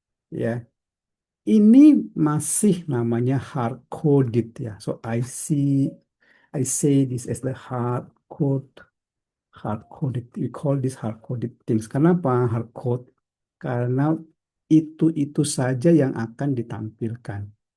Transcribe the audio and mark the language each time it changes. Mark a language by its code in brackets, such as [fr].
[id] Ya, ini masih namanya hard coded ya. [en] So I say this as the hard coded. We call this hard coded things. [id] Kenapa hard code? Karena itu saja yang akan ditampilkan.